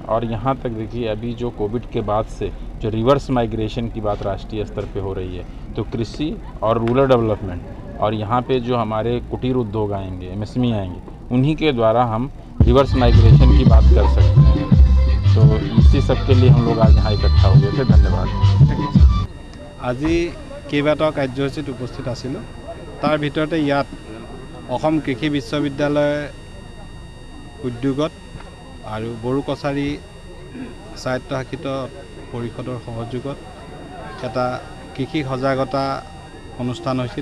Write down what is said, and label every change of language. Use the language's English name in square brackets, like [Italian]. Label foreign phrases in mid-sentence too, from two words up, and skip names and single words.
[Hindi] और यहाँ तक देखिए अभी जो कोविड के बाद से जो [English] reverse migration [Hindi] की बात राष्ट्रीय स्तर पे हो रही है, तो कृषि और [English] rural development [Hindi] और यहाँ पे जो हमारे कुटीर उद्योग आएंगे, MSME आएंगे, उन्हीं के द्वारा हम [English] reverse migration [Hindi] की बात कर सकते हैं। तो इसी सब के लिए हम लोग आज यहाँ इकट्ठा हो गए थे। धन्यवाद। [Assamese] আজি কেইবাটাও কাৰ্যসূচীত উপস্থিত আছিলোঁ, তাৰ ভিতৰতে ইয়াত অসম কৃষি বিশ্ববিদ্যালয় উদ্যোগত আৰু বড়ো কছাৰী স্বায়ত্তশাসিত পৰিষদৰ সহযোগত এটা কৃষি সজাগতা অনুষ্ঠান হৈছিল।